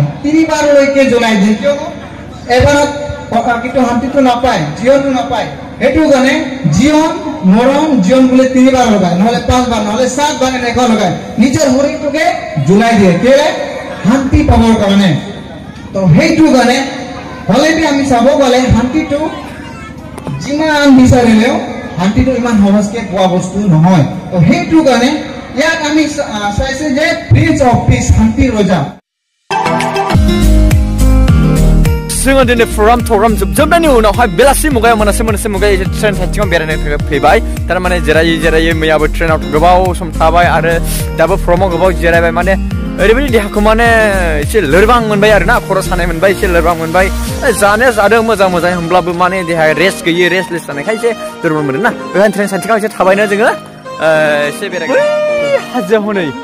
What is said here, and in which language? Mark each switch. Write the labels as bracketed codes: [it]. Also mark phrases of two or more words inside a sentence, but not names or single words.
[as] 3 বাৰলৈকে জ্বলাই দিয়ে কিয়নো এবাৰত কিন্তু শান্তিটো নাপায় জীৱনটো নাপায় সেইটো কাৰণে জীৱন মৰণ জীৱন বুলি 3 বাৰ লগায় নহলে 5 বাৰ নহলে 7 বাৰ এনেকুৱা লগায় নিজৰ শৰীৰটোকে জ্বলাই দিয়ে কেলে শান্তি পাবৰ কাৰণে তো সেইটো কাৰণে হলেবি আমি চাব গ'লে শান্তিটো যিমান বিচাৰিলেও শান্তিটো ইমান সহজকে পোৱা বস্তু নহয় তো সেইটো কাৰণে ইয়াত আমি চাইছে যে [en] prince of peace [as] শান্তিৰ ৰজা [brx] जोङो दिनै प्रग्राम जोबजोबनायनि उनावहाय बेलासि मुगायाव मोनासे मुगायाव ट्रेन साइथिङाव बेरायनो फैबाय थारमाने जिरायै मैयाबो ट्रेनाव गोबाव सम थाबाय आरो दाबो प्रग्रामाव गोबाव जिरायबाय माने ओरैबायदि देहाखौ माने एसे लोरबां मोनबाय आरोना खर' सानाय मोनबाय एसे लोरबां मोनबाय जानाया जादों मोजां होमब्लाबो माने देहाया रेस्ट गैयै रेस्टलेस जानायखाय एसे दुरबल मोनो ना बेखायनो ट्रेन साइथिङाव एसे थाबायनो जोङो एसे बेरायगोन हाजोआव हनै